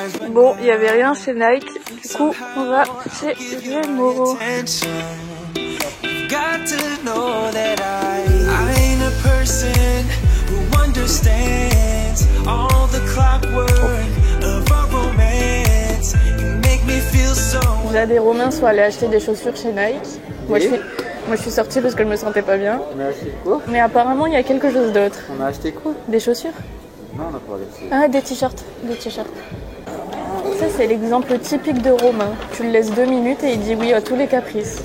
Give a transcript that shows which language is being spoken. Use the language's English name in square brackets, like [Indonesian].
[French] Bon, il n'y avait rien chez Nike. Du coup, on va chez Gémeaux. [English] Got to know that I ain't a person who understands all the clockwork of our romance. You make me feel so. [French] Jade et Romain sont allés acheter des chaussures chez Nike. Moi je suis sortie parce que je me sentais pas bien. On a acheté quoi? Mais apparemment il y a quelque chose d'autre. On a acheté quoi? Des chaussures? Non, on n'a pas acheté. Ah, des t-shirts. Ça c'est l'exemple typique de Romain. Tu le laisses 2 minutes et il dit oui à tous les caprices.